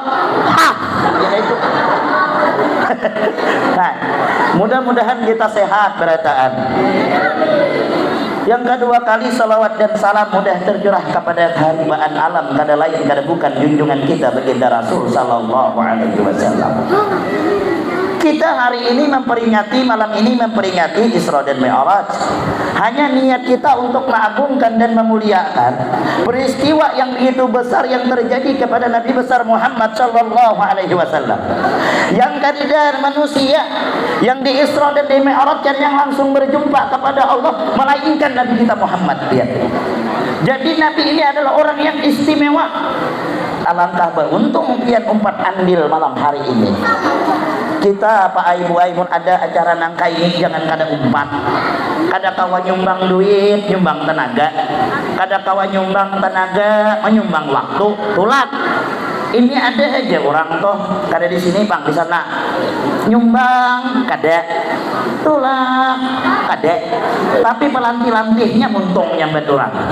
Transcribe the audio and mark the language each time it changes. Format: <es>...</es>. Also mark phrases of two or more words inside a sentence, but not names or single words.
<bjn>Hah. Ya itu. Nah, mudah-mudahan kita sehat berataan. Yang kedua kali salawat dan salam mudah tercurah kepada haribaan alam, kada lain kada bukan junjungan kita baginda Rasul</bjn> <ar>sallallahu alaihi wasallam.</ar> <id>Kita hari ini memperingati, malam ini memperingati Isra dan Mi'raj. Hanya niat kita untuk mengagungkan dan memuliakan peristiwa yang begitu besar yang terjadi kepada Nabi besar Muhammad</id> <ar>sallallahu alaihi wasallam.</ar> <bjn>Yang kadidar manusia yang di Isra dan di Mi'raj yang langsung berjumpa kepada Allah melainkan Nabi kita Muhammad dia.</bjn> <id>Jadi Nabi ini adalah orang yang istimewa.</id> <bjn>Alangkah beruntung pian umpat andil malam hari ini. Kita Pak Ibu Aimun ada acara nangka ini jangan kada umpat, kada kawan nyumbang duit, nyumbang tenaga, kada kawan nyumbang tenaga, menyumbang waktu, tulat. Ini ada aja orang toh kada di sini bang di sana nyumbang kada, tulat kada, tapi pelanti-lantihnya muntung yang betulan.</bjn>